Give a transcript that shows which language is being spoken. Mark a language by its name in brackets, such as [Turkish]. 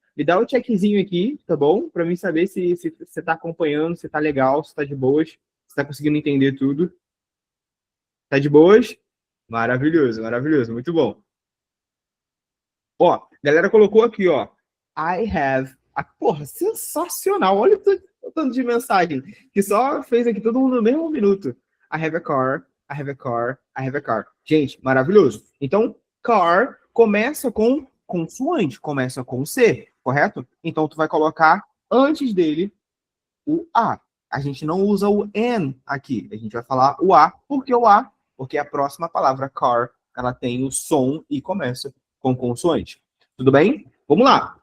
[Portuguese] Me dá o checkzinho aqui, tá bom? Para mim saber se você tá acompanhando, se tá legal, se tá de boas, se tá conseguindo entender tudo. Tá de boas? Maravilhoso, maravilhoso, muito bom. Ó, a galera colocou aqui, ó. [English] I have. [Portuguese] Porra, sensacional. Olha o tanto de mensagem que só fez aqui todo mundo no mesmo minuto. [English] I have a car, I have a car, I have a car. [Portuguese] Gente, maravilhoso. Então, car começa com consoante, começa com C, correto? Então, tu vai colocar antes dele o A. A gente não usa o N aqui. A gente vai falar o A. Por que o A? Porque a próxima palavra, car, ela tem o som e começa com consoante. Tudo bem? Vamos lá.